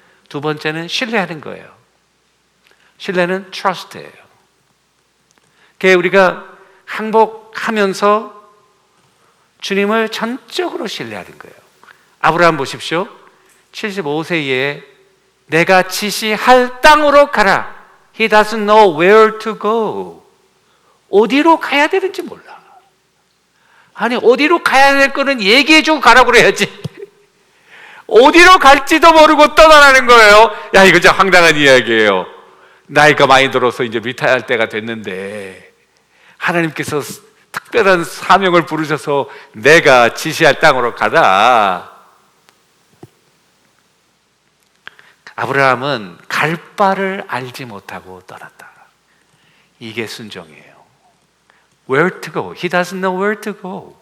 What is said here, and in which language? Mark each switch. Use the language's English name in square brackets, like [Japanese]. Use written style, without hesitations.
[Korean] 두 번째는 신뢰하는 거예요. 신뢰는 trust예요. 그게 우리가 항복하면서 주님을 전적으로 신뢰하는 거예요. 아브라함 보십시오. 75세에 내가 지시할 땅으로 가라. [English] He doesn't know where to go. [Korean] 어디로 가야 되는지 몰라. 아니, 어디로 가야 될 거는 얘기해주고 가라고 그래야지. 어디로 갈지도 모르고 떠나라는 거예요. 야, 이거 진짜 황당한 이야기예요. 나이가 많이 들어서 이제 리타이어할 때가 됐는데 하나님께서 특별한 사명을 부르셔서 내가 지시할 땅으로 가라. 아브라함은 갈 바를 알지 못하고 떠났다. 이게 순종이에요. [English] Where to go? He doesn't know where to go.